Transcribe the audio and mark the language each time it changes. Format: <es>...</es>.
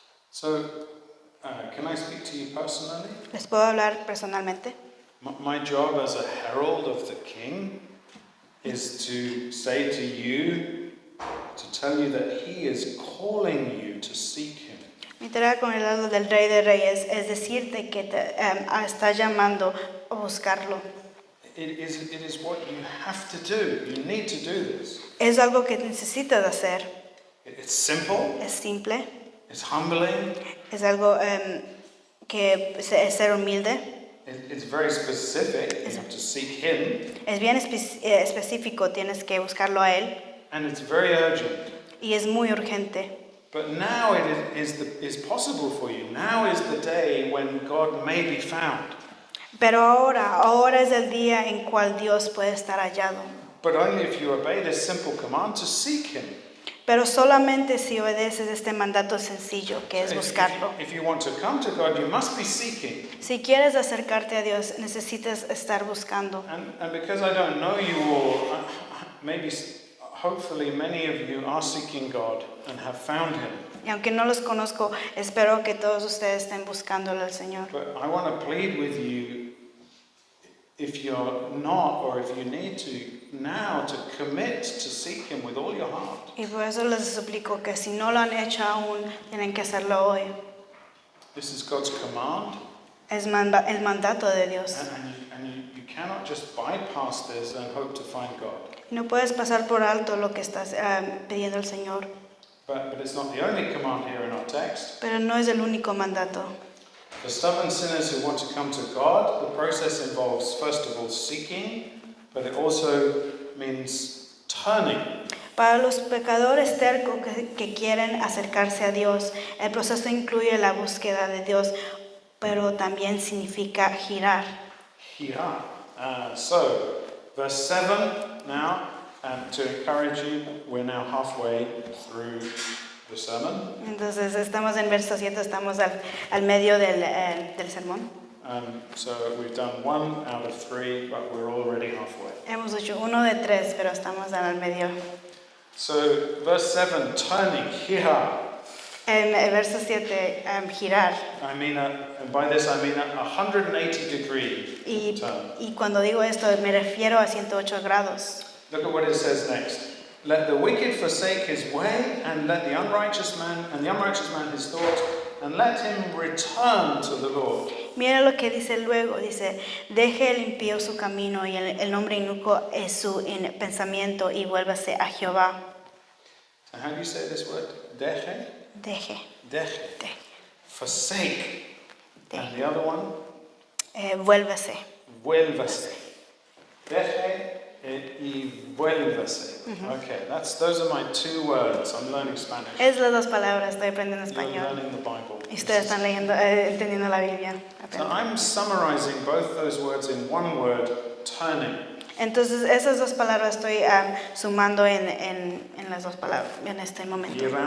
<en>So, can I speak to you personally?</en> <es>¿Les puedo hablar personalmente?</es> <en>My job as a herald of the king is to say to you, to tell you that he is calling you to seek him.</en> <es>Mi tarea con el lado del Rey de Reyes es decirte que te está llamando a buscarlo.</es> <en>It is what you have to do. You need to do this.</en> <es>Es algo que necesitas hacer.</es> <en>It's simple.</en> <es>Es simple.</es> <en>It's humbling.</en> <es>Es algo que es ser humilde.</es> <en>It's very specific. You have to seek him.</en> <es>Es bien específico, tienes que buscarlo a él.</es> <en>And it's very urgent.</en> <es>Y es muy urgente.</es> <en>But now it is possible for you. Now is the day when God may be found.</en> <es>Pero ahora es el día en cual Dios puede estar hallado.</es> <en>But only if you obey this simple command to seek him.</en> <es>Pero solamente si obedeces este mandato sencillo, que es buscarlo.</es> <en>If you want to come to God, you must be seeking.</en> <es>Si quieres acercarte a Dios, necesitas estar buscando.</es> <en>And because I don't know you all, hopefully many of you are seeking God and have found him.</en> <es>Y aunque no los conozco, espero que todos ustedes estén buscándole al Señor.</es> <en>But I want to plead with you, if you're not, or if you need to, now to commit to seek him with all your heart.</en> <es>Y por eso les suplico que si no lo han hecho aún, tienen que hacerlo hoy.</es> <en>This is God's command.</en> <es>Es el mandato de Dios.</es> <en>And you cannot just bypass this and hope to find God.</en> <es>No puedes pasar por alto lo que estás pidiendo al Señor.</es> <en>But it's not the only command here in our text.</en> <es>Pero no es el único mandato.</es> <en>For stubborn sinners who want to come to God, the process involves, first of all, seeking, but it also means turning.</en> <es>Para los pecadores tercos que quieren acercarse a Dios, el proceso incluye la búsqueda de Dios, pero también significa girar. Girar.</es> <en>So, verse 7 now, and to encourage you, we're now halfway through the sermon.</en> <es>Entonces estamos en verso 7, estamos al medio del sermón.</es> <en>So we've done 1 out of 3, but we're already halfway.</en> <es>Hemos hecho 1 de 3, pero estamos al medio.</es> <en>So verse 7, turning, girar.</en> <es>En el verso 7, girar.</es> <en>I mean, and by this I mean a 180-degree turn.</en> <es>Y cuando digo esto me refiero a 108 grados.</es> <en>Look at what it says next. Let the wicked forsake his way, and let the unrighteous man his thoughts, and let him return to the Lord.</en> <es>Mira lo que dice luego, dice, deje el impío su camino y el hombre inicuo es su pensamiento y vuélvase a Jehová.</es> <en>So how do you say this word?</en> <es>Deje? Deje.</es> <en>Deje. Forsake. And the other one?</en> <es>Vuélvase. Vuélvase. Deje y vuélvase.</es> <en>Okay, those are my 2 words. I'm learning Spanish.</en> <es>Es las 2 palabras, estoy aprendiendo</es> <en>You're</en> <es>español.</es> <en>learning the Bible.</en> <es>Y ustedes están leyendo, entendiendo la Biblia.</es> <en>So I'm summarizing both those words in one word, turning.</en> <es>Entonces esas 2 palabras estoy sumando en las 2 palabras en este momento.</es>